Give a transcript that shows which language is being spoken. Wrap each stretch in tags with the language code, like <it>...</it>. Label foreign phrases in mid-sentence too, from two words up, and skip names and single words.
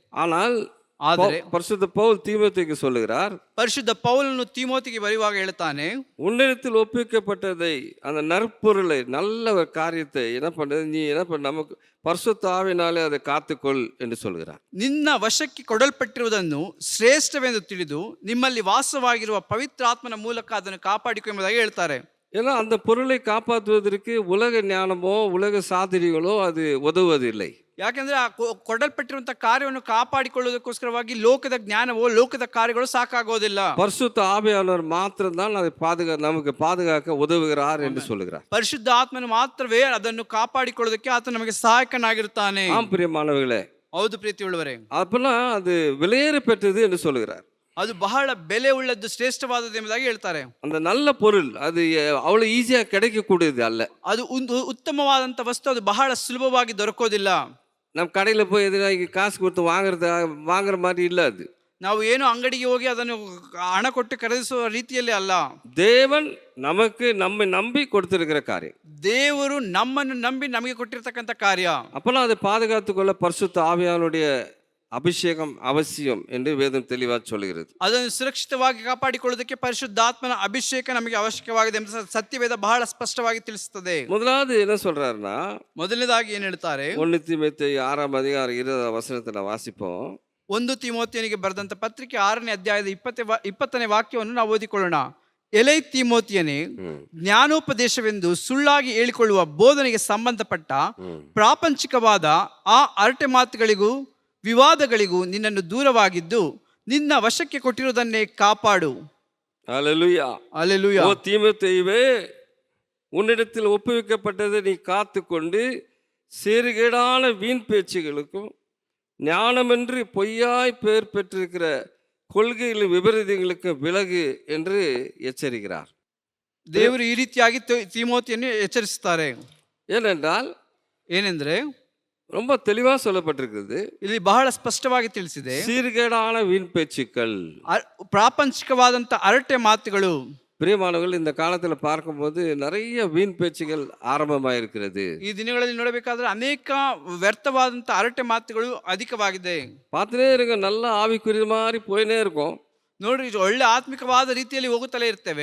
<kn>ಆದರೆ</kn> <ta>பரிசுத்த பவுல் தீமோத்தேயுக்கு சொல்லுகிறார்,</ta> <kn>ಪರಿಶುದ್ಧ ಪೌಲನು ತಿಮೋತಿಗೆ ಬರೆಯುವಾಗ ಹೇಳ್ತಾನೆ,</kn> <ta>உன்னிடத்தில் ஒப்புவிக்கப்பட்டதை அந்த நற்பொருளை நல்ல ஒரு காரியத்தை என்ன பண்றது, நீ என்ன பண்ண நமக்கு பரிசுத்த ஆவினாலே அதை காத்துக்கொள் என்று சொல்கிறார்.</ta> <kn>ನಿನ್ನ ವಶಕ್ಕೆ ಕೊಡಲ್ಪಟ್ಟಿರುವುದನ್ನು ಶ್ರೇಷ್ಠವೆಂದು ತಿಳಿದು ನಿಮ್ಮಲ್ಲಿ ವಾಸವಾಗಿರುವ ಪವಿತ್ರಾತ್ಮನ ಮೂಲಕ ಅದನ್ನು ಕಾಪಾಡಿಕೊ ಎಂಬುದಾಗಿ ಹೇಳ್ತಾರೆ.</kn> <ta>ஏன்னா அந்த பொருளை காப்பாற்றுவதற்கு உலக ஞானமோ உலக சாதனைகளோ அது உதவுவதில்லை.</ta> <kn>ಯಾಕೆಂದ್ರೆ ಆ ಕೊಡಲ್ಪಟ್ಟಿರುವಂತಹ ಕಾರ್ಯವನ್ನು ಕಾಪಾಡಿಕೊಳ್ಳುವುದಕ್ಕೋಸ್ಕರವಾಗಿ ಲೋಕದ ಜ್ಞಾನವೋ ಲೋಕದ ಕಾರ್ಯಗಳು ಸಾಕಾಗೋದಿಲ್ಲ.</kn> <ta>பரிசுத்த ஆவியானவர் மாத்திரம்தான் அதை நமக்கு பாதுகாக்க உதவுகிறார் என்று சொல்லுகிறார்.</ta> <kn>ಪರಿಶುದ್ಧ ಆತ್ಮನು ಮಾತ್ರವೇ ಅದನ್ನು ಕಾಪಾಡಿಕೊಳ್ಳೋದಕ್ಕೆ ಆತ ನಮಗೆ ಸಹಾಯಕನಾಗಿರುತ್ತಾನೆ.</kn> <ta>ஆம் பிரியமானவர்களே.</ta> <kn>ಹೌದು ಪ್ರೀತಿಯುಳ್ಳವರೇ.</kn> <ta>அப்பனா அது விலையேற பெற்றது என்று சொல்லுகிறார்.</ta> <kn>ಅದು ಬಹಳ ಬೆಲೆ ಉಳ್ಳದ್ದು, ಶ್ರೇಷ್ಠವಾದದ್ದು ಎಂಬುದಾಗಿ ಹೇಳ್ತಾರೆ.</kn> <ta>அந்த நல்ல பொருள் அது அவ்வளவு ஈஸியா கிடைக்கக்கூடியது அல்ல.</ta> <kn>ಅದು ಒಂದು ಉತ್ತಮವಾದಂತ ವಸ್ತು, ಅದು ಬಹಳ ಸುಲಭವಾಗಿ ದೊರಕೋದಿಲ್ಲ.</kn> <ta>நம்ம கடையில் போய் எதுனா காசு கொடுத்து வாங்குற மாதிரி இல்லை. அது</ta> <kn>ನಾವು ಏನು ಅಂಗಡಿಗೆ ಹೋಗಿ ಅದನ್ನು ಹಣ ಕೊಟ್ಟು ಖರೀದಿಸುವ ರೀತಿಯಲ್ಲಿ ಅಲ್ಲ.</kn> <ta>தேவன் நமக்கு நம்மை நம்பி கொடுத்திருக்கிற காரியம்.</ta> <kn>ದೇವರು ನಮ್ಮನ್ನು ನಂಬಿ ನಮಗೆ ಕೊಟ್ಟಿರ್ತಕ್ಕಂಥ ಕಾರ್ಯ.</kn> <ta>அப்பெல்லாம் அதை பாதுகாத்துக்கொள்ள பரிசுத்த ஆவியானுடைய அபிஷேகம் அவசியம் என்று வேதம் தெளிவாக சொல்கிறது.</ta> <kn>ಅದನ್ನು ಸುರಕ್ಷಿತವಾಗಿ ಕಾಪಾಡಿಕೊಳ್ಳೋದಕ್ಕೆ ಪರಿಶುದ್ಧಾತ್ಮನ ಅಭಿಷೇಕ ನಮಗೆ ಅವಶ್ಯಕವಾಗಿದೆ ಎಂದು ಸತ್ಯವೇದ ಬಹಳ ಸ್ಪಷ್ಟವಾಗಿ ತಿಳಿಸುತ್ತದೆ.</kn> <ta>முதலாவது என்ன சொல்றாருன்னா,</ta> <kn>ಮೊದಲನೇದಾಗಿ ಏನು ಹೇಳ್ತಾರೆ,</kn> <ta>1 தீமோத்தேயு 6ஆம் அதிகாரம் 20ஆம் வசனத்தை வாசிப்போம்.</ta> <kn>1 ತಿಮೋತಿಯನಿಗೆ ಬರೆದಂತ ಪತ್ರಿಕೆ 6ನೇ ಅಧ್ಯಾಯದ 20ನೇ ವಾಕ್ಯವನ್ನು ನಾವು ಓದಿಕೊಳ್ಳೋಣ. ಎಲೈ ತಿಮೋತಿಯನೇ, ಜ್ಞಾನೋಪದೇಶವೆಂದು ಸುಳ್ಳಾಗಿ ಹೇಳಿಕೊಳ್ಳುವ ಬೋಧನೆಗೆ ಸಂಬಂಧಪಟ್ಟ ಪ್ರಾಪಂಚಿಕವಾದ ಆ ಅರಟೆ ಮಾತುಗಳಿಗೂ ವಿವಾದಗಳಿಗೂ ನಿನ್ನನ್ನು ದೂರವಾಗಿದ್ದು ನಿನ್ನ ವಶಕ್ಕೆ ಕೊಟ್ಟಿರುವುದನ್ನೇ ಕಾಪಾಡು.</kn> <ta>அல்லேலூயா. அல்லேலூயா. ஓ தீமோத்தேயுவே, உன்னிடத்தில் ஒப்புவிக்கப்பட்டதை நீ காத்துக்கொண்டு சீர்கேடான வீண் பேச்சுகளுக்கும் ஞானமின்றி பொய்யாய் பெயர் பெற்றிருக்கிற கொள்கைகளின் விபரீதங்களுக்கு விலகு என்று எச்சரிக்கிறார்.</ta> <kn>ದೇವರು ಈ ರೀತಿಯಾಗಿ ತಿಮೋತಿಯನ್ನು ಎಚ್ಚರಿಸುತ್ತಾರೆ. ಏನೆಂದ್ರೆ</kn> <ta>ரொம்ப தெளிவா சொல்லப்பட்டிருக்கிறது.</ta> <kn>ಇಲ್ಲಿ ಬಹಳ ಸ್ಪಷ್ಟವಾಗಿ ತಿಳಿಸಿದೆ,</kn> <ta>சீர்கேடான வீண் பேச்சுக்கள்,</ta> <kn>ಪ್ರಾಪಂಚಿಕವಾದಂತ ಅರಟೆ ಮಾತುಗಳು.</kn> <ta>பிரியமானவர்கள், இந்த காலத்துல பார்க்கும்போது நிறைய வீண் பேச்சுகள் ஆரம்பமாயிருக்கிறது.</ta> <kn>ಈ ದಿನಗಳಲ್ಲಿ ನೋಡಬೇಕಾದ್ರೆ ಅನೇಕ ವ್ಯರ್ಥವಾದಂತ ಅರಟೆ ಮಾತುಗಳು ಅಧಿಕವಾಗಿದೆ.</kn> <ta>பார்த்துட்டே இருக்க, நல்ல ஆவிக்குரிய மாதிரி போயினே இருக்கும்.</ta> <kn>ನೋಡ್ರಿ, ಒಳ್ಳೆ ಆತ್ಮಿಕವಾದ ರೀತಿಯಲ್ಲಿ ಹೋಗುತ್ತಲೇ ಇರ್ತೇವೆ.</kn>